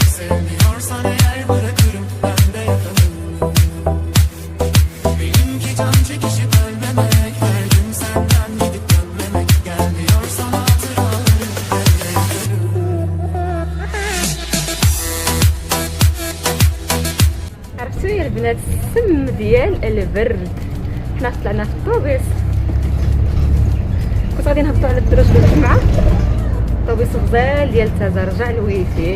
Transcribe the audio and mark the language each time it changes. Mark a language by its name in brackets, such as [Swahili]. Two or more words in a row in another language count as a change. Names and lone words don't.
[Turkish] Sevmiyorsan eğer bırakırım ben de yakarım. Benimki can çekişip ölmemek, her gün senden gidip dönmemek. Gelmiyorsan hatıralarım ben de yakarım. [Arabic] عرفتوا يا البنات السم ديال البرد؟ حنا طلعنا في الطوبيس، كنت غادي نهبطوا على الدرج ديال الجمعه، الطوبيس غزال ديال تزرجع الويفي.